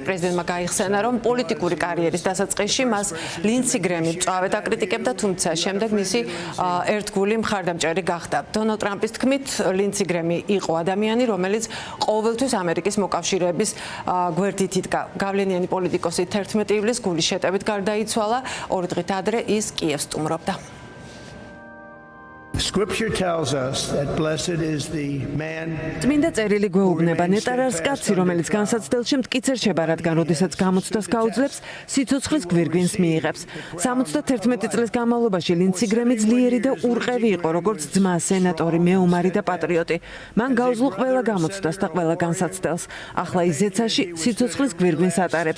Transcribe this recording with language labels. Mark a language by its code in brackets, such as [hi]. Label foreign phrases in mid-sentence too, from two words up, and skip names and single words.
[ka] პრეზიდენტმა გაიხსენა, რომ პოლიტიკური კარიერის დასაწყისში მას ლინდსი გრემი მწვავედ აკრიტიკებდა, თუმცა შემდეგ მისი ერთგული მხარდამჭერი გახდა. დონალდ ტრამპის თქმით, ლინდსი გრემი იყო ადამიანი, რომელიც ყოველთვის ამერიკის მოკავშირეების გვერდით იდგა. გავლენიანი პოლიტიკოსი 11 ივლისს გულის შეტევით გარდაიცვალა. 2 დღით ადრე ის კიევს სტუმრობდა. [en] Scripture tells us that blessed is the man. [ka] წმინდა წერილი გვეუბნება, ნეტარ არის კაცი, რომელიც განსაცდელში მტკიცერ შეება, რადგან როდესაც გამოცდას გაუძლებს, სიცოცხლის გვირგვინს მიიღებს. 71 წლის განმავლობაში ლინდსი გრემი ძლიერი და ურყევი იყო, როგორც ძმა, სენატორი, მეომარი და პატრიოტი. მან გაუძლო ყველა გამოცდას და ყველა განსაცდელს. ახლა ის ზეცაში სიცოცხლის გვირგვინს ატარებს.